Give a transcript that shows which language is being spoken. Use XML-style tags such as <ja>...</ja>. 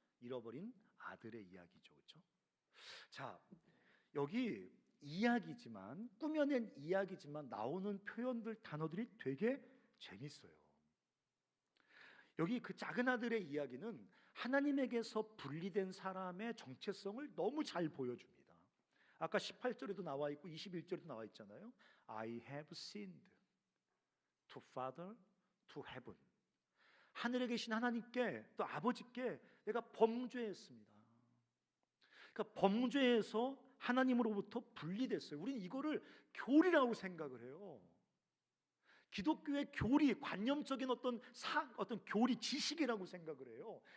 <ko>잃어버린 아들의 이야기죠, 그렇죠? 자, 여기 이야기지만 꾸며낸 이야기지만 나오는 표현들 단어들이 되게 재밌어요. 여기 그 작은 아들의 이야기는 하나님에게서 분리된 사람의 정체성을 너무 잘 보여줍니다. 아까 18절에도 나와 있고 21절에도 나와 있잖아요.</ko> <en>I have sinned to Father, to heaven.</en> <ko>하늘에 계신 하나님께 또 아버지께 내가 범죄했습니다. 그러니까 범죄에서 하나님으로부터 분리됐어요. 우리는 이거를 교리라고 생각을 해요. 기독교의 교리, 관념적인 어떤 교리 지식이라고 생각을 해요.</ko>